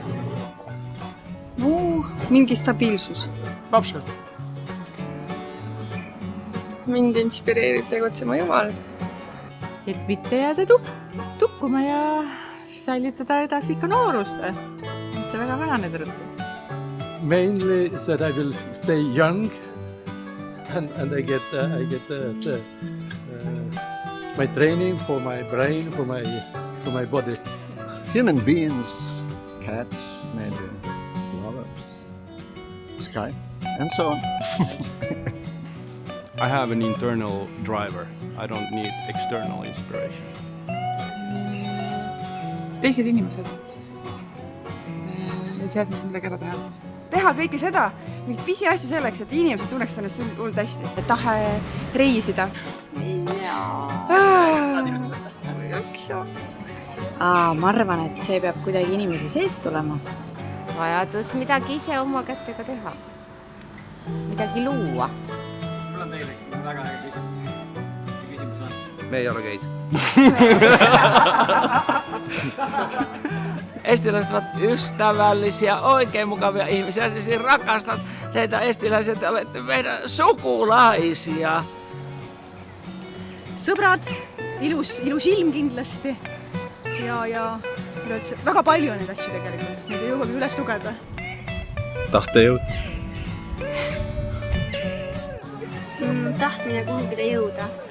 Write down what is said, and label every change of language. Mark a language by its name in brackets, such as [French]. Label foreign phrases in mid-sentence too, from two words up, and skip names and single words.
[Estonian] Mingi stabiilsus. Lapsed. Mind inspireerib tegutsema Jumal. Et mitte jääda tukkuma ja säilitada edasi ikka noorust. Mitte väga vananeda rõttu. [English] Mainly that I will stay young and I get my training for my brain, for my body. Human beings, cats, maybe lovers, sky, and so on. I have an internal driver. I don't need external inspiration. [Estonian] Teised inimesed. Ja sealt, mis on midagi ära teha. Teha kõike seda, mingit pisi asju selleks, et inimesed tunneks ennast hullult hästi. Tahe reisida. Ma arvan, et see peab kuidagi inimese sees tulema. Vajadus midagi ise oma kätega teha. Midagi luua. Mul on teile väga hea küsimus. See küsimus on... Me ei ole geid. [Finnish] Estiläiset ovat ystävällisiä, oikein mukavia ihmisiä. Tietysti rakastan teitä estiläiset, te olette meidän sukulaisia. [Estonian] Sõbrad, ilus ilm kindlasti ja väga palju on neid asju tegelikult. Neid ei jõuagi üles lugeda. Tahtejõud. Tahtmine kuhugile jõuda.